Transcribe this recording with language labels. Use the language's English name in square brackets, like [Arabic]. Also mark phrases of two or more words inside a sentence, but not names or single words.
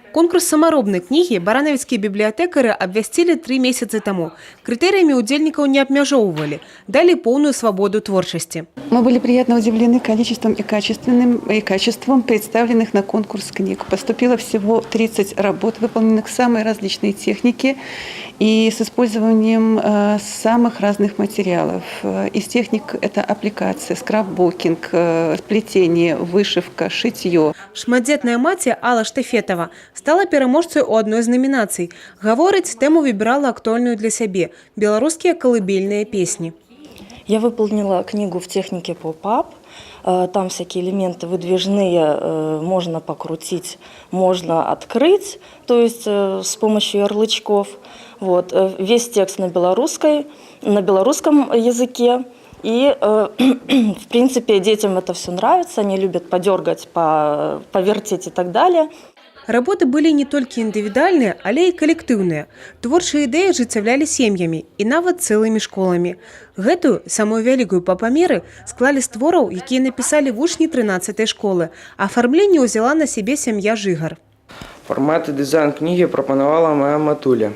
[Belarusian] Конкурс самаробнай кнігі баранавіцкія бібліятэкары абвясцілі 3 месяцы таму. Крытэрыямі удзельнікаў не абмяжоўвалі, далі поўную свабоду творчасці. [Russian] Мы были приятно удивлены количеством и качеством представленных на конкурс книг. Поступило всего 30 работ, выполненных в самой различной технике и с использованием самых разных материалов. Из техник это аппликация, скраббукинг, плетение, вышивка, шитье. [Belarusian] Шматдзетная маці Алла Штафетова стала пераможцай у адной з намінацый. Гаворыць, тэму выбірала актуальную для сябе – беларускія колыбельныя песні. [Russian] Я выполнила книгу в технике поп-ап. Там всякие элементы выдвижные, можно покрутить, можно открыть, то есть с помощью ярлычков. Вот. Весь текст на белорусском языке. И, в принципе, детям это все нравится, они любят подергать, повертеть и так далее. [Belarusian] Работы былі не толькі індывідуальныя, але і калектыўныя. Творчыя ідэі ажыццяўлялі сем'ямі і нават цэлымі школамі. Гэтую, самую вялікую па памеры, склалі з твораў, якія напісалі вучні 13-й школы. Афармленне ўзяла на сябе сям'я Жыгар. Фармат і дызайн кнігі прапанавала моя матуля.